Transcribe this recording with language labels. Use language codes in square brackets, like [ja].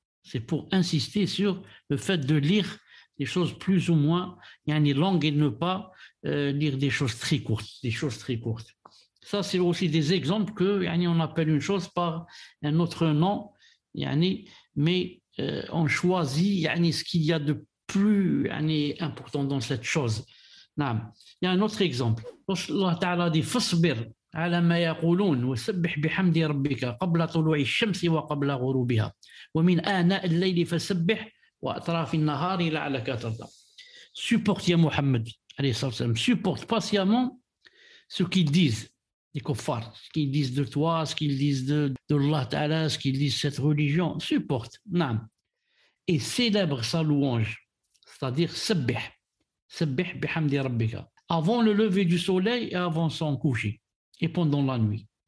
[fr] C'est pour insister sur le fait de lire des choses plus ou moins longues et ne pas lire des choses très courtes. Ça, c'est aussi des exemples que on appelle une chose par un autre nom, mais on choisit ce qu'il y a de plus important dans cette chose. Il y a un autre exemple. Allah Ta'ala dit [ar] فاصبر على ما يقولون وسبح بحمد ربك قبل طلوع الشمس وقبل غروبها ومن آناء الليل فسبح وأطراف النهار لعلك ترضى. [fr] Supporte ya Muhammad, supporte patiemment ce qu'ils disent, les kuffars, ce qu'ils disent de toi, ce qu'ils disent de Allah Ta'ala, ce qu'ils disent de cette religion, supporte. Et célèbre sa louange, c'est-à-dire sabbih bihamdi rabbika, avant le lever du soleil et avant son coucher, et pendant la nuit.